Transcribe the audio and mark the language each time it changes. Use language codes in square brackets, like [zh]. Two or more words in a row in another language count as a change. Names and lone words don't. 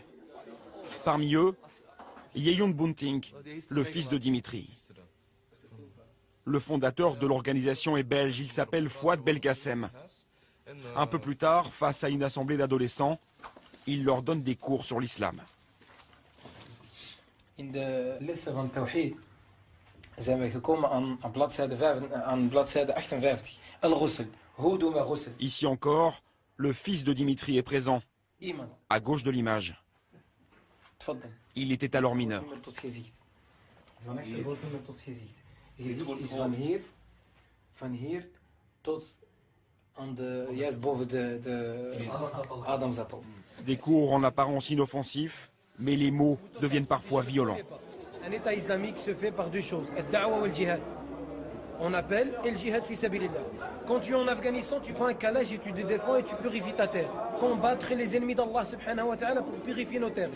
[fr] Parmi eux, Yeyoun Bunting, le fils de Dimitri. Le fondateur de l'organisation est belge, il s'appelle Fouad Belkacem. Un peu plus tard, face à une assemblée d'adolescents, il leur donne des cours sur l'islam. [nl] In de lessen van Tawhid zijn we gekomen aan bladzijde 58. Al-Ghusl. Hoe doen we ghusl? [fr] Ici encore, le fils de Dimitri est présent, [nl] Iemand. [fr] à gauche de l'image. Tfaddal. Il était alors mineur. [nl] Bovenvinger tot gezicht. Van bovenvinger tot gezicht. Gezicht is van hier tot aan de, juist boven de adamsappel. [fr] Des cours en apparence inoffensifs, mais les mots deviennent parfois violents. Un État islamique se fait par deux choses, [ar] الدعوة والجهاد. [fr] On appelle et le [ar] الجهاد في سبيل الله. [fr] Quand tu es en Afghanistan, tu prends un calage et tu te défends et tu purifies ta terre. Combattre les ennemis d'Allah [ar] سبحانه وتعالى [fr] pour purifier nos terres.